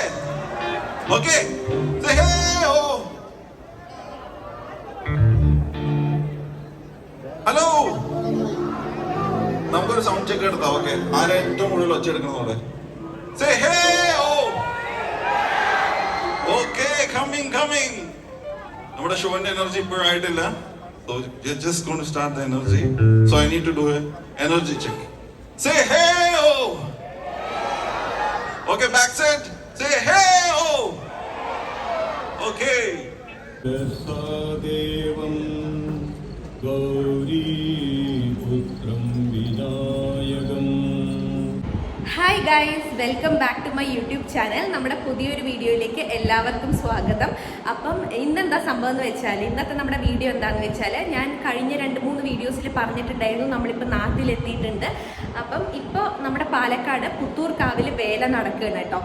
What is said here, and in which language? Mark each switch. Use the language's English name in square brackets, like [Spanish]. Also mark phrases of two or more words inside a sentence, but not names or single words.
[Malayalam] ഓക്കെ, ഹലോ, നമുക്കൊരു സൗണ്ട് ചെക്ക് എടുത്താ. ഓക്കെ, ആരെ ഏറ്റവും കൂടുതൽ ഒച്ച എടുക്കുന്നതോടെ ഓക്കെ. [English] coming coming. [Malayalam] നമ്മുടെ ഷോന്റെ എനർജി ഇപ്പോഴായിട്ടില്ല. [English] So you're just going to start the energy. So I need to do an energy check. Say hey oh. Okay, back set. Say hey oh. Okay. [Sanskrit] Devam Gauri Putram Vinayagam. [English] Hi guys, welcome back to my YouTube channel. [Malayalam] നമ്മുടെ പുതിയൊരു വീഡിയോയിലേക്ക് എല്ലാവർക്കും സ്വാഗതം. അപ്പം ഇന്നെന്താ സംഭവം എന്ന് വെച്ചാൽ, ഇന്നത്തെ നമ്മുടെ വീഡിയോ എന്താണെന്ന് വെച്ചാൽ, ഞാൻ കഴിഞ്ഞ 2-3 വീഡിയോസിൽ പറഞ്ഞിട്ടുണ്ടായിരുന്നു നമ്മളിപ്പോൾ നാട്ടിലെത്തിയിട്ടുണ്ട്. അപ്പം ഇപ്പോൾ നമ്മുടെ പാലക്കാട് പുത്തൂർക്കാവിൽ വേല നടക്കുകയാണ് കേട്ടോ.